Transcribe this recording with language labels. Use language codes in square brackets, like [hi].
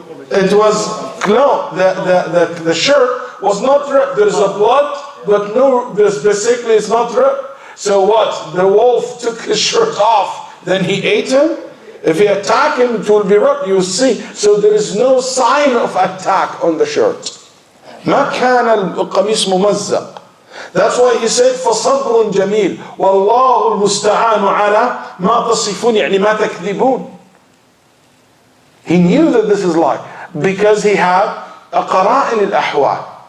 [en] It was, no, the shirt was not dripped. There is a blood, but no, basically it's not dripped. So what? The wolf took his shirt off, then he ate him? If he attacked him, it will be ripped, you see. So there is no sign of attack on the shirt. [ar] ما كان القميص ممزق. [en] That's why he said [ar] فصبر جميل والله المستعان على ما تصفون يعني ما تكذبون. [en] He knew that this is lie because he had a qara'in al-ahwal.